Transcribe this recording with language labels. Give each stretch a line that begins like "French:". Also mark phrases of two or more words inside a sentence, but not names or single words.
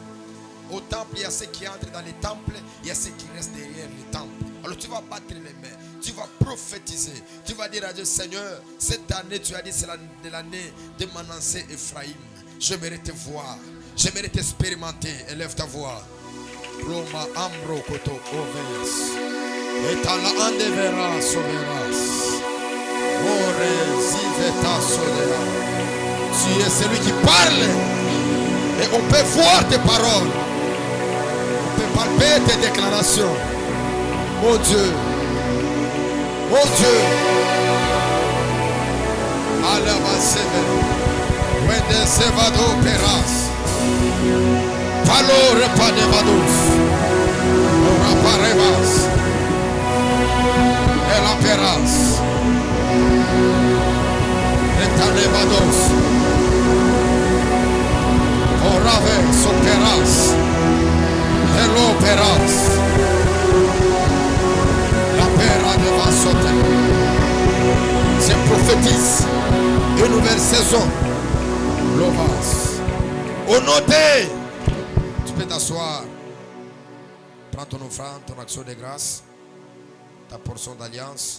French: Au temple, il y a ceux qui entrent dans les temples, il y a ceux qui restent derrière les temples. Alors tu vas battre les mains, tu vas prophétiser, tu vas dire à Dieu, Seigneur, cette année tu as dit c'est l'année de Manassé Ephraïm. J'aimerais te voir, j'aimerais t'expérimenter. Élève ta voix. Roma ambro koto oves. Et à la andevera soveras. Ore ziveta solera. Tu es celui qui parle. Et on peut voir tes paroles. On peut palper tes déclarations. Mon Dieu. Mon Dieu. Alabaseve. Wende sevado peras. Palo repanevados. Oraparevas. Elaperas. Retanevados. Orave soperas. Eloperas. La pera de Vasote. C'est prophétise. Une nouvelle saison. Lovas. Honoré. Tu peux t'asseoir. Prends ton offrande, ton action de grâce, ta portion d'alliance.